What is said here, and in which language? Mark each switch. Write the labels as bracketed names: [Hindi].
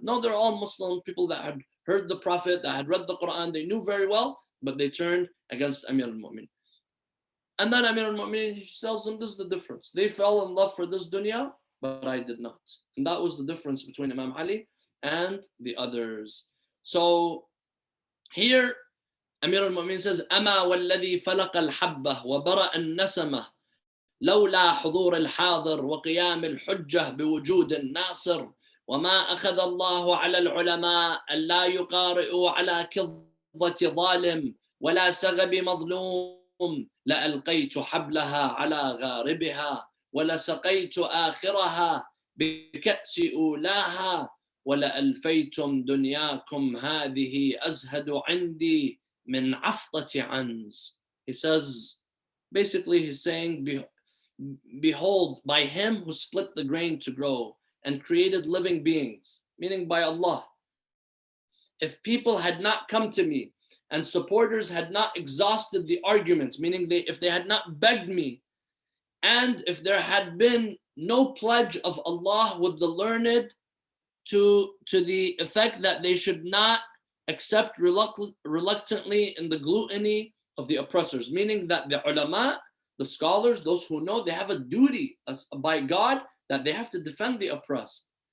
[English] No, they're all Muslims, people that had heard the Prophet, that had read the Quran. They knew very well, but they turned against Amir al-Mu'mineen. And then Amir al-Mu'mineen tells them, this is the difference. They fell in love for this dunya, but I did not. And that was the difference between Imam Ali and the others. So here, Amir al-Mu'mineen says, [Arabic] أَمَا وَالَّذِي فَلَقَ الْحَبَّةِ وَبَرَأَ النَّسَمَةِ لولا حضور الحاضر وقيام الحجة بوجود الناصر وما أخذ الله على العلماء ألا يقارئوا على كظة ظالم ولا سغب مظلوم لألقيت حبلها على غاربها ولسقيت آخرها بكأس أولاها ولألفيتم دنياكم هذه أزهد عندي من عفطة عنز. [English] He says, basically he's saying, behold, by him who split the grain to grow and created living beings, meaning by Allah. If people had not come to me and supporters had not exhausted the arguments, meaning if they had not begged me, and if there had been no pledge of Allah with the learned to the effect that they should not accept reluctantly in the gluttony of the oppressors, meaning that the ulama, the scholars, those who know, they have a duty by God that they have to defend the oppressed.